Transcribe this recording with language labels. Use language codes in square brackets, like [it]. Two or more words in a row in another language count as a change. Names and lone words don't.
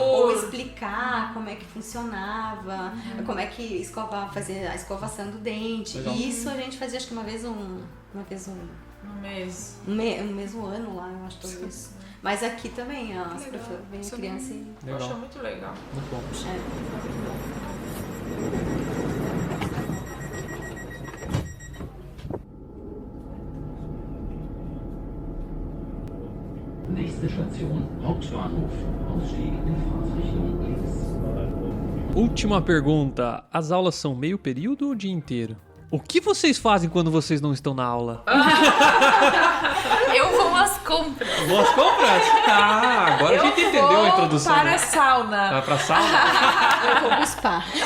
[pt] ou explicar como é que funcionava, como é que fazer a escovação do dente. Legal. E isso a gente fazia acho que uma vez No mês. um mesmo ano lá, eu acho talvez. Mas aqui também, as professoras vêm a criança e... Eu acho muito legal. Muito bom. [de] Nächste Station, Hauptbahnhof. Ausstieg in Fahrtrichtung links. [pt] Última pergunta. As aulas são meio período ou dia inteiro? O que vocês fazem quando vocês não estão na aula? Eu vou às compras. Boas compras? Ah, agora a gente entendeu a introdução. Para né? a sauna. Vai pra sala? Eu vou buscar.